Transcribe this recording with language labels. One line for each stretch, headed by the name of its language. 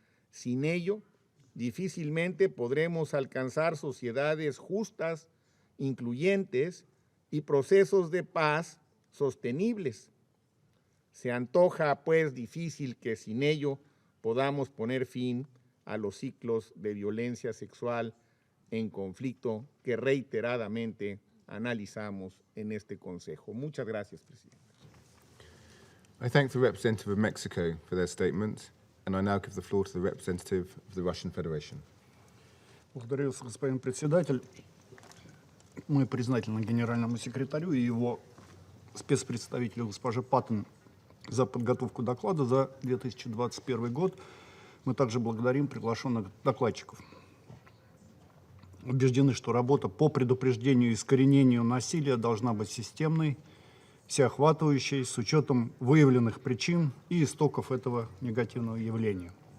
Spanish: Sin ello, difícilmente podremos alcanzar sociedades justas, incluyentes y procesos de paz sostenibles. Se antoja, pues, difícil que sin ello podamos poner fin a los ciclos de violencia sexual en conflicto que reiteradamente analizamos en este Consejo. Muchas gracias, presidente.
English: I thank the representative of Mexico for their statement, and I now give the floor to the representative of the Russian Federation.
Russian: Благодарю вас, господин председатель. Мы признательны генеральному секретарю и его спецпредставителю госпоже Паттон за подготовку доклада за 2021 год. Мы также благодарим приглашенных докладчиков. Убеждены, что работа по предупреждению и искоренению насилия должна быть системной, всеохватывающей, с учетом выявленных причин и истоков этого негативного явления.